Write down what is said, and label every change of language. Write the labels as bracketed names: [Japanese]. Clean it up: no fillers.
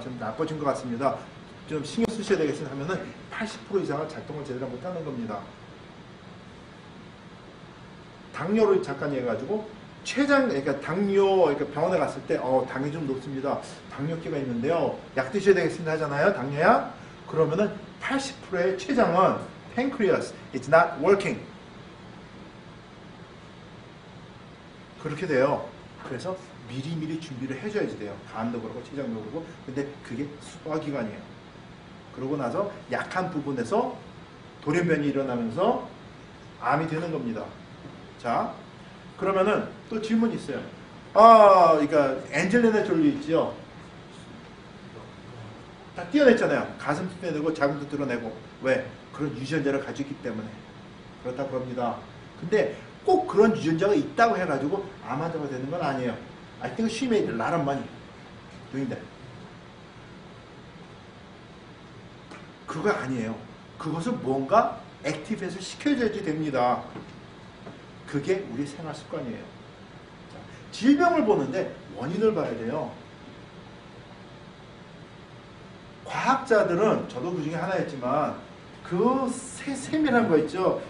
[Korean] 좀 나빠진 것 같습니다. 좀 신경 쓰셔야 되겠습니다 하면은 80% 이상은 작동을 제대로 못하는 겁니다. 당뇨를 잠깐 해가지고 그러니까 그러니까 병원에 갔을 때 당이 좀 높습니다. 당뇨기가 있는데요. 약 드셔야 되겠습니다 하잖아요. 당뇨약. 그러면은 80%의 췌장은 [English] pancreas, it's not working. [Korean] 그렇게 돼요. 그래서 미리미리 준비를 해줘야지 돼요. 간도 그렇고 췌장도 그렇고. 근데 그게 소화기관이에요. 그러고 나서 약한 부분에서 돌연변이 일어나면서 암이 되는 겁니다. 자, 그러면은 또 질문이 있어요. 그러니까 엔젤리나 졸리 있죠. 다 띄어냈잖아요. 가슴도 띄어내고 자궁도 드러내고. 왜? 그런 유전자를 가지고 있기 때문에 그렇다고 합니다. 근데 꼭 그런 유전자가 있다고 해가지고 암 환자가 되는 건 아니에요. [English] I think she made a lot of money doing that. [Korean] 그거 아니에요. 그것을 뭔가 액티브해서 시켜줘야지 됩니다. 그게 우리 생활 습관이에요. 자, 질병을 보는데 원인을 봐야 돼요. 과학자들은 저도 그 중에 하나였지만 그 세밀한 거 있죠.